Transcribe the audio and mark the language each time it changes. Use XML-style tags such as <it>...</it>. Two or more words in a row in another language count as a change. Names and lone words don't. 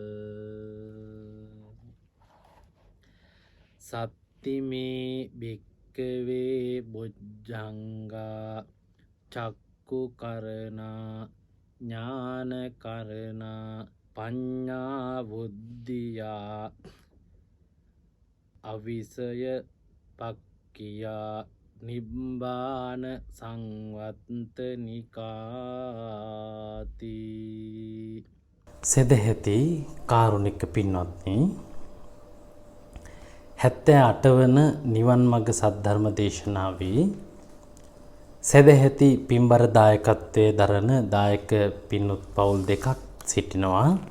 <pi>සත්තිමේ භික්කවේ බොජ්ජංගා චක්කු කරණා ඥාන කරණා පඤ්ඤා බුද්ධියා අවිසය පක්ඛියා නිබ්බාන සංවත්තනිකාති.</pi> <si>සදහෙති කාරුණික පින්වත්නි, 78 වන නිවන් මඟ සද්ධර්ම දේශනාවේ සදහෙති පින්බර දායකත්වයේ දරන දායක පින්වත් පවුල් දෙකක් සිටිනවා.</si>